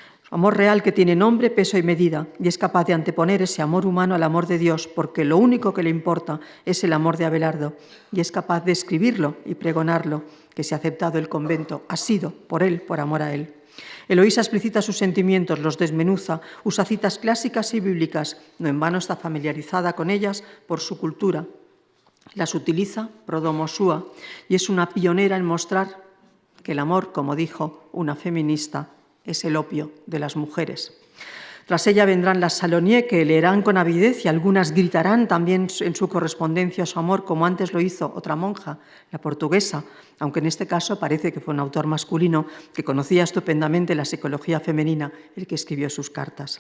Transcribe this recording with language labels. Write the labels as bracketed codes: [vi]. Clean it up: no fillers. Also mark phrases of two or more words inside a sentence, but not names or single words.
[es] Su amor real que tiene nombre, peso y medida, y es capaz de anteponer ese amor humano al amor de Dios, porque lo único que le importa es el amor de Abelardo, y es capaz de escribirlo y pregonarlo, que se ha aceptado el convento, ha sido por él, por amor a él. Eloísa explicita sus sentimientos, los desmenuza, usa citas clásicas y bíblicas, no en vano está familiarizada con ellas por su cultura. Las utiliza [la] pro domo sua, [es] y es una pionera en mostrar que el amor, como dijo una feminista, es el opio de las mujeres. Tras ella vendrán las Salonier, que leerán con avidez y algunas gritarán también en su correspondencia a su amor, como antes lo hizo otra monja, la portuguesa, aunque en este caso parece que fue un autor masculino que conocía estupendamente la psicología femenina, el que escribió sus cartas.